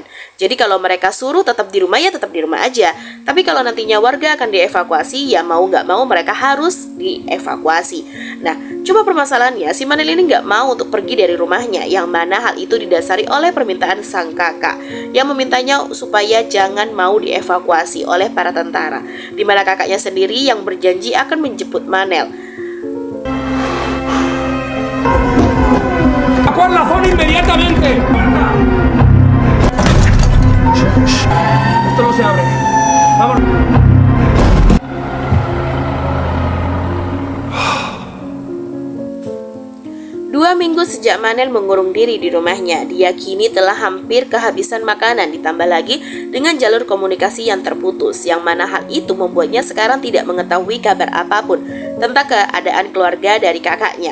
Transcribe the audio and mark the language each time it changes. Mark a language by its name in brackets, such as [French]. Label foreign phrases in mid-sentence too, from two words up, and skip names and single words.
[Indonesian] Jadi kalau mereka suruh tetap di rumah ya tetap di rumah aja. Tapi kalau nantinya warga akan dievakuasi ya mau nggak mau mereka harus dievakuasi. Nah, cuma permasalahannya si Manel ini nggak mau untuk pergi dari rumahnya, yang mana hal itu didasari oleh permintaan sang kakak yang memintanya supaya jangan mau dievakuasi oleh para tentara, di mana kakaknya sendiri yang berjanji akan menjemput Manel. [Spanish] ¡Evacuar la zona inmediatamente! Esto no se abre. Vamos. [Indonesian] 2 minggu sejak Manel mengurung diri di rumahnya, dia kini telah hampir kehabisan makanan, ditambah lagi dengan jalur komunikasi yang terputus, yang mana hal itu membuatnya sekarang tidak mengetahui kabar apapun tentang keadaan keluarga dari kakaknya.